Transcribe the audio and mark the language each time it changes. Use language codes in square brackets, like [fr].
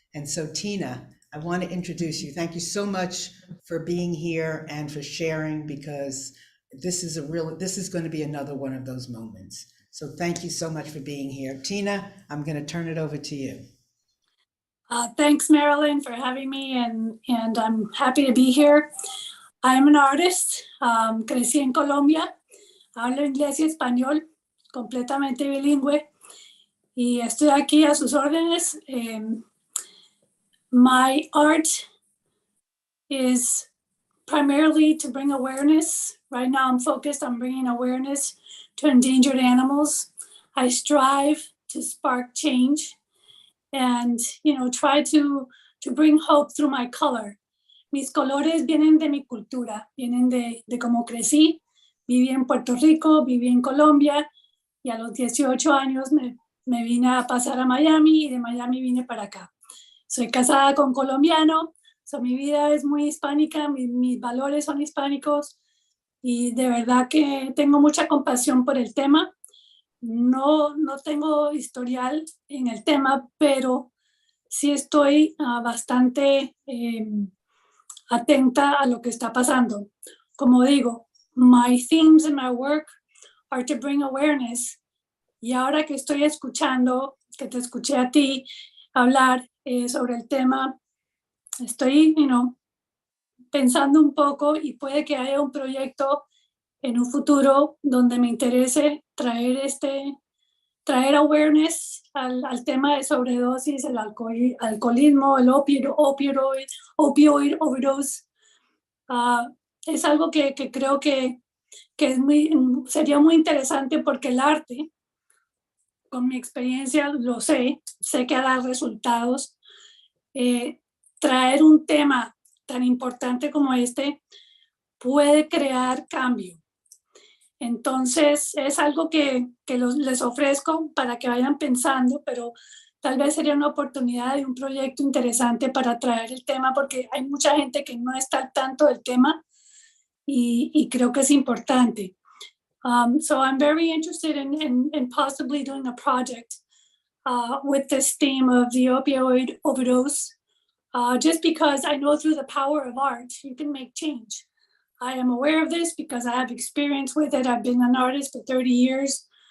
[en] And so Tina, I want to introduce you. Thank you so much for being here and for sharing, because this is going to be another one of those moments. So thank you so much for being here. Tina, I'm going to turn it over to you. Thanks, Marilyn, for having me, and I'm happy to be here. I'm an artist. [es] Crecí en Colombia. Hablo inglés y español, completamente bilingüe. Y estoy aquí a sus órdenes. [en] My art is primarily to bring awareness. Right now I'm focused on bringing awareness to endangered animals. I strive to spark change and, try to bring hope through my color. [es] Mis colores vienen de mi cultura, vienen de cómo crecí. Viví en Puerto Rico, viví en Colombia, y a los 18 años me vine a pasar a Miami, y de Miami vine para acá. Soy casada con colombiano, mi vida es muy hispánica, mis valores son hispánicos, y de verdad que tengo mucha compasión por el tema. No tengo historial en el tema, pero sí estoy bastante atenta a lo que está pasando. Como digo, [en] my themes in my work are to bring awareness [es] Y ahora que estoy escuchando, que te escuché a ti hablar sobre el tema, estoy, pensando un poco y puede que haya un proyecto en un futuro donde me interese traer awareness al tema de sobredosis, el alcoholismo, el [en] opioid overdose. [es] Es algo que creo que sería muy interesante porque el arte, con mi experiencia, lo sé que da resultados. Traer un tema tan importante como este puede crear cambio. Entonces, es algo que les ofrezco para que vayan pensando, pero tal vez sería una oportunidad de un proyecto interesante para traer el tema, porque hay mucha gente que no está al tanto del tema y creo que es importante. [en] So I'm very interested in possibly doing a project with this theme of the opioid overdose, just because I know through the power of art, you can make change. I am aware of this because I have experience with it. I've been an artist for 30 years.